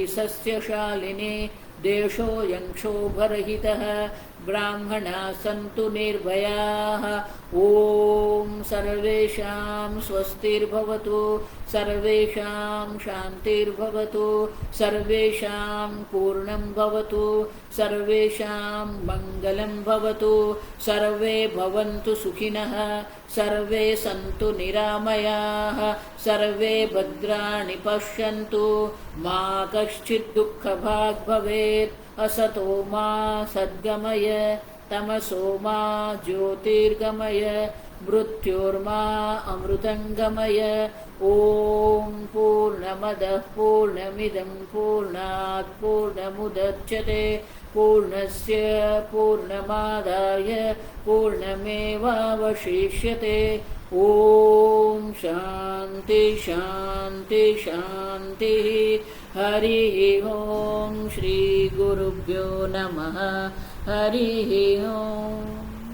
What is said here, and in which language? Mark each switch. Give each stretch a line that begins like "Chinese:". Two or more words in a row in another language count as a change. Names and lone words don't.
Sanskrit: સસ્યશાલિની દેશોऽયં ક્ષોભરહિતઃ બ્રાહ્મણા સन्तુ નિર્ભયાઃ ઓમ સર્વેષાં સ્વસ્તિર્ભવતુ સર્વેષાં શાંતિર્ભવતુ સર્વેષાં પૂર્ણં ભવતુ સર્વેષાં મંગલં ભવતુ સર્વે ભવन्तુ સુખિનઃ સર્વે સन्तુ નિરામયાઃ સર્વે ભદ્રાણિ પશ્યन्तુ મા કશ્ચિत् દુઃખભાગ્ ભવેत् असतो मा सद्गमय तमसो मा ज्योतिर्गमय मृत्योर्मा अमृतङ्गमय ॐ पूर्णमदः पूर्णमिदं पूर्णात् पूर्णमुदच्यते पूर्णस्य पूर्णमादाय पूर्णमेवावशिष्यते ॐ शान्ति शान्ति शान्तिः हरिः ॐ श्री गुरुभ्यो नमः हरिः ॐ।